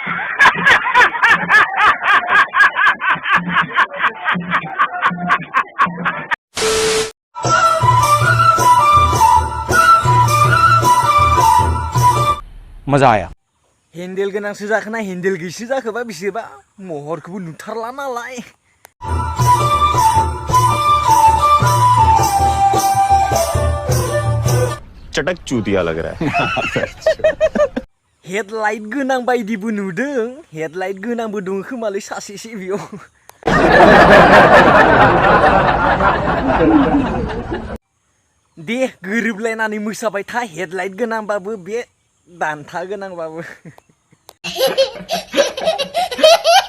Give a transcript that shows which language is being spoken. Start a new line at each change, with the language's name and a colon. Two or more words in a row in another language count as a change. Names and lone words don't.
Hindi: मजा आया
Bodo: हेन्देल गोनांसो जाखोना हेन्देल गैसो जाखोबा बिसोरबा महरखौबो नुथारला नालाय
Hindi: चटक चूतिया लग रहा है
Bodo: हेडलाइट गोनां बायदिबो नुदों हेडलाइट गोनांबो दङ खोमालै सासेसो बेयाव दे गोरोबलायनानै मोसाबाय था हेडलाइट गोनांबाबो बे दान्था गोनांबाबो